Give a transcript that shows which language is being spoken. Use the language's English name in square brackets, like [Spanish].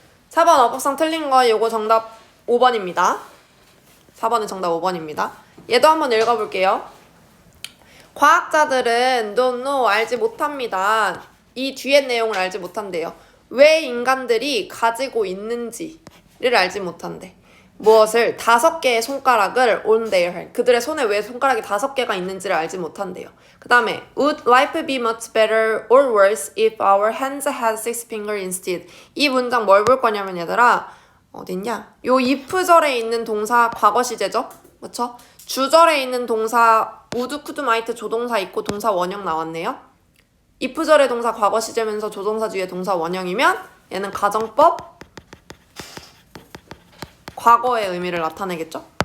[Korean] 4번 어법상 틀린 거 요거 정답 5번입니다. 4번은 정답 5번입니다. 얘도 한번 읽어볼게요. 과학자들은 [English] don't know, [Korean] 알지 못합니다. 이 뒤에 내용을 알지 못한대요. 왜 인간들이 가지고 있는지를 알지 못한대. 무엇을? 5개의 손가락을 on their hand. 그들의 손에 왜 손가락이 5개가 있는지를 알지 못한대요. 그 다음에 [English] Would life be much better or worse if our hands had 6 fingers instead? [Korean] 이 문장 뭘 볼 거냐면 얘들아 어딨냐? 요 if절에 있는 동사 과거 시제죠? 그쵸? 주절에 있는 동사 would, could, might 조동사 있고 동사 원형 나왔네요. if절의 동사 과거 시제면서 조동사 뒤에 동사 원형이면 얘는 가정법 과거의 의미를 나타내겠죠?